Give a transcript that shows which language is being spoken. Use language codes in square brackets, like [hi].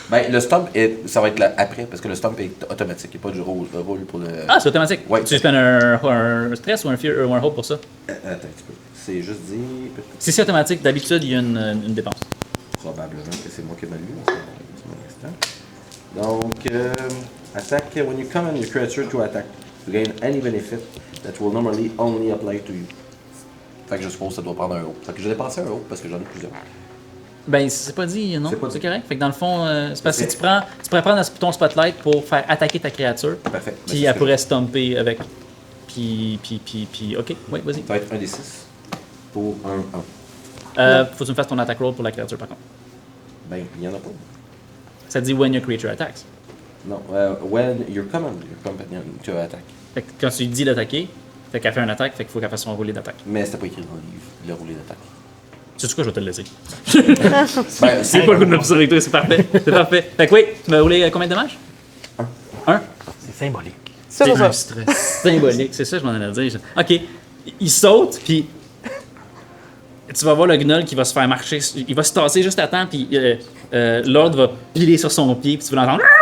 [fr] Ben, le stump, ça va être là après, parce que le stump est automatique. Il n'y a pas de rôle pour le... Ah, c'est automatique. Ouais. Tu [en] spends [fr] un stress ou un fear ou un hope pour ça? Attends un petit peu. C'est juste dit... Si c'est automatique, d'habitude, il y a une dépense. Probablement que c'est moi qui ai mal lu. Un instant. Donc, attack. [en] When you command your creature to attack, you gain any benefit that will normally only apply to you. [fr] Fait que je suppose que ça doit prendre un haut. Fait que je vais dépenser un haut parce que j'en ai plusieurs. Ben, c'est pas dit, non? C'est pas dit. C'est correct? Fait que dans le fond, c'est parce que si tu pourrais prendre ton spotlight pour faire attaquer ta créature. Parfait. Puis elle pourrait stomper avec. Puis, ok, oui, vas-y. Ça va être un des 6 pour un 1. Faut que tu me fasses ton attack roll pour la créature par contre. Ben, il n'y en a pas. Ça dit [en] when your creature attacks. [fr] Non, [en] when your companion to attack. [fr] Fait que quand tu lui dis d'attaquer, fait qu'elle fait un attaque, fait qu'il faut qu'elle fasse son rouler d'attaque. Mais c'était pas écrit dans le livre, le rouler d'attaque. Sais-tu quoi, je vais te le laisser. Ben, C'est pas le coup de me pousser avec toi, c'est parfait. C'est parfait. Fait que oui, tu m'as roulé combien de dommages? 1. C'est symbolique. Ça, C'est pour ça. un stress symbolique, c'est ça que je m'en allais dire. Ok, il saute, puis tu vas voir le gnoll qui va se faire marcher, il va se tasser juste à temps, puis l'ordre va piler sur son pied, puis tu vas l'entendre.